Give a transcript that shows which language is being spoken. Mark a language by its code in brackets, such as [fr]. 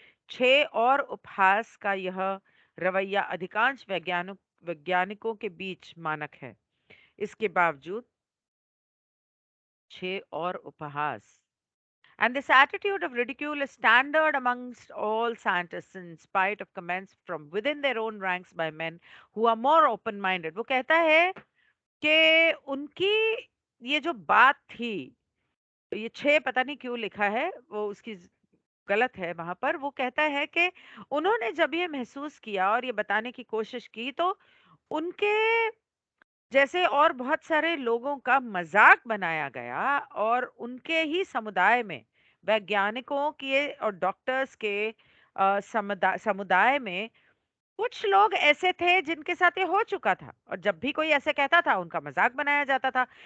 [hi] छह और उपहास का यह रवैया अधिकांश वैज्ञानिकों के बीच मानक है। इसके बावजूद छह और उपहास [en] and this attitude of ridicule is standard amongst all scientists in spite of comments from within their own ranks by men who are more open minded। [hi] वो कहता है कि उनकी ये जो बात थी, ये छह पता नहीं क्यों लिखा है, वो उसकी गलत है वहां पर। वो कहता है कि उन्होंने जब ये महसूस किया और ये बताने की कोशिश की तो उनके जैसे और बहुत सारे लोगों का मजाक बनाया गया और उनके ही समुदाय में वैज्ञानिकों के और डॉक्टर्स के समुदाय समुदाय में कुछ लोग ऐसे थे जिनके साथ ये हो चुका था और जब भी कोई ऐसे कहता था उनका मजाक बनाया जाता था।